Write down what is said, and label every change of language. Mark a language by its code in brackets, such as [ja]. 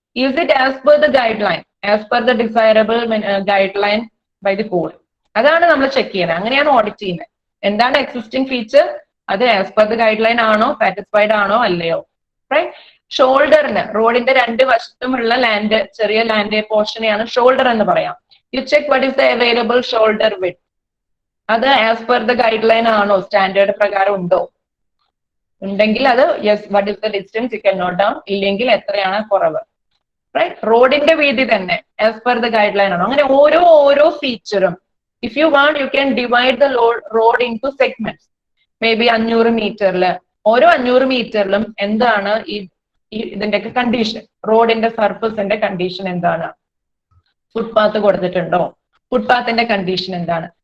[en] Is it as per the guideline, as per the desirable guideline by the code? [ml] അതാണ് നമ്മൾ check ചെയ്യുന്നത്. അങ്ങനെയാണ് audit ചെയ്യുന്നത്. എന്താണ് എക്സിസ്റ്റിംഗ് ഫീച്ചർ, അത് as per the guide line ആണോ, satisfied ആണോ അല്ലയോ. റൈറ്റ്. ഷോൾഡറിന്, റോഡിന്റെ രണ്ട് വശത്തുമുള്ള ലാൻഡ്, ചെറിയ ലാൻഡ് പോർഷനെയാണ് ഷോൾഡർ എന്ന് പറയാം. [en] You check what is the available shoulder width. [ml] അത് as per the guide line ആണോ, സ്റ്റാൻഡേർഡ് പ്രകാരം ഉണ്ടോ? ഉണ്ടെങ്കിൽ അത് [en] Yes, what is the distance, you can note down. [ml] ഇല്ലെങ്കിൽ എത്രയാണ് കുറവ്. റൈറ്റ്. റോഡിന്റെ വീതി തന്നെ as per the guide line ആണോ. അങ്ങനെ ഓരോ ഫീച്ചറും [en] If you want you can divide the road into segments. [ml] May be 500 മീറ്ററിൽ, ഓരോ 500 മീറ്ററിലും എന്താണ് ഈ ഈ ഇതിന്റെയൊക്കെ കണ്ടീഷൻ, റോഡിന്റെ സർഫസിന്റെ കണ്ടീഷൻ എന്താണ്, ഫുട്പാത്ത് കൊടുത്തിട്ടുണ്ടോ, ഫുട്പാത്തിന്റെ കണ്ടീഷൻ എന്താണ്.